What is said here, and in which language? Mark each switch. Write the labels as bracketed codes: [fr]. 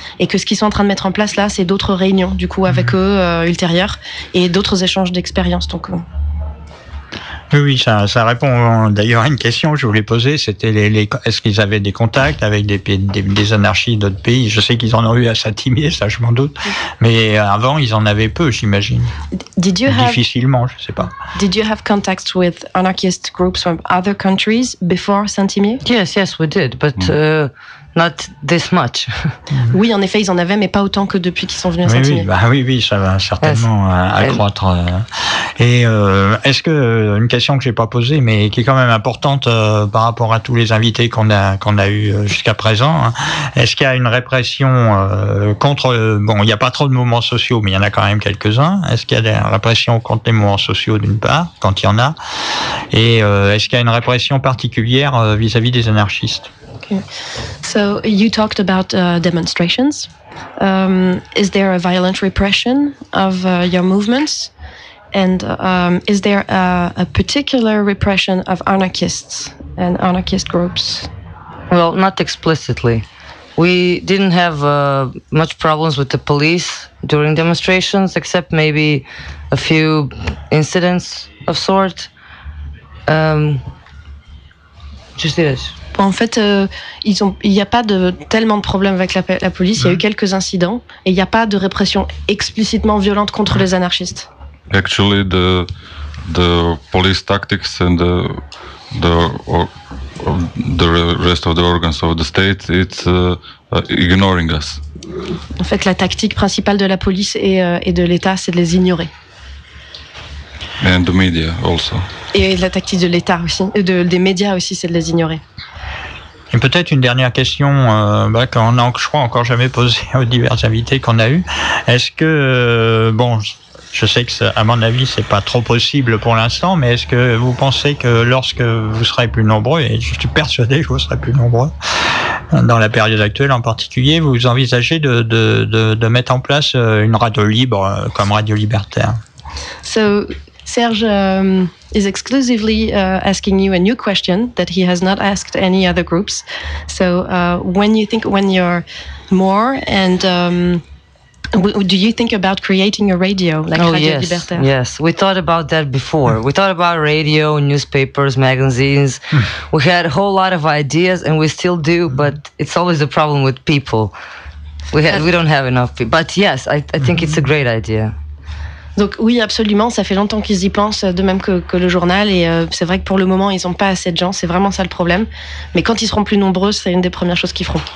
[fr] Et que ce qu'ils sont en train de mettre en place là, c'est d'autres réunions, du coup, avec mmh. eux ultérieures et d'autres échanges d'expériences. Donc, Oui, ça répond d'ailleurs à une question que je voulais poser, c'était est-ce qu'ils avaient des contacts avec des anarchistes d'autres pays? Je sais qu'ils en ont eu à Saint-Imier, ça je m'en doute, mais avant ils en avaient peu, j'imagine. Difficilement, je ne sais pas. [en] Did you have contacts with anarchist groups from other countries before Saint-Imier? Yes, we did, but not this much. [fr] Oui, en effet, ils en avaient, mais pas autant que depuis qu'ils sont venus à Saint-Imier. Oui, ça va certainement accroître. Et est-ce que une question que j'ai pas posée, mais qui est quand même importante par rapport à tous les invités qu'on a eu jusqu'à présent, est-ce qu'il y a une répression contre bon, il y a pas trop de mouvements sociaux, mais il y en a quand même quelques-uns. Est-ce qu'il y a des répressions contre les mouvements sociaux d'une part, quand il y en a, et est-ce qu'il y a une répression particulière vis-à-vis des anarchistes? [en] Okay. So you talked about demonstrations. Is there a violent repression of your movements? And is there a particular repression of anarchists and anarchist groups? Well, not explicitly. We didn't have much problems with the police during demonstrations, except maybe a few incidents of sort. Just this. [fr] En fait, il n'y a pas tellement de problèmes avec la police. Il y a eu quelques incidents et il n'y a pas de répression explicitement violente contre les anarchistes. [en] Actually, the police tactics and the rest of the organs of the state, it's ignoring us. [fr] En fait, la tactique principale de la police et de l'État, c'est de les ignorer. [en] And the media also. [fr] Et la tactique de l'État aussi, des médias aussi, c'est de les ignorer. Et peut-être une dernière question qu'on a, je crois, encore jamais posée aux divers invités qu'on a eus. Est-ce que, je sais que, à mon avis, c'est pas trop possible pour l'instant, mais est-ce que vous pensez que lorsque vous serez plus nombreux, et je suis persuadé que vous serez plus nombreux, dans la période actuelle en particulier, vous envisagez de mettre en place une radio libre comme Radio Libertaire? [en] So, Serge is exclusively asking you a new question that he has not asked any other groups. So, when you're more and do you think about creating a radio like Radio Libertaire? Oh yes, we thought about that before. We thought about radio, newspapers, magazines. We had a whole lot of ideas, and we still do. But it's always a problem with people. We don't have enough people. But yes, I think it's a great idea. [fr] Donc oui, absolument, ça fait longtemps qu'ils y pensent, de même que le journal, et c'est vrai que pour le moment, ils n'ont pas assez de gens, c'est vraiment ça le problème. Mais quand ils seront plus nombreux, c'est une des premières choses qu'ils feront.